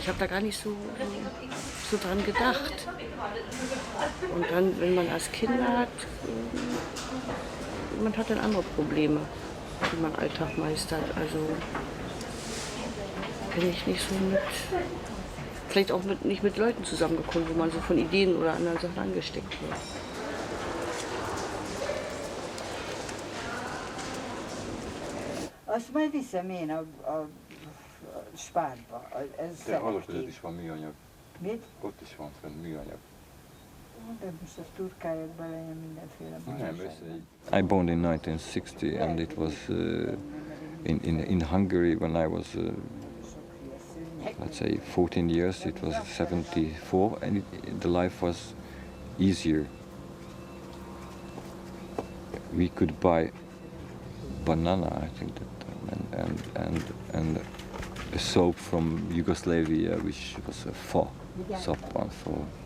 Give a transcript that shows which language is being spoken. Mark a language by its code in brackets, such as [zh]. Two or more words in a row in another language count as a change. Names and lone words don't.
[de] Ich habe da gar nicht so dran gedacht. Und dann, wenn man als Kinder hat, man hat dann andere Probleme, wie man Alltag meistert. Also bin ich nicht so vielleicht auch nicht mit Leuten zusammengekommen, wo man so von Ideen oder anderen Sachen angesteckt wird. [hu] Azt majd viszem én a spárba. Ez De is van műanyag. Mit? Ott is van fenn műanyag. De most azt turkálják bele ilyen mindenféle butaság. [en] I born in 1960 and it was in Hungary when I was let's say 14 years, it was 74 and the life was easier. We could buy banana, I think that and a soap from Yugoslavia, which was a fois, soap one for.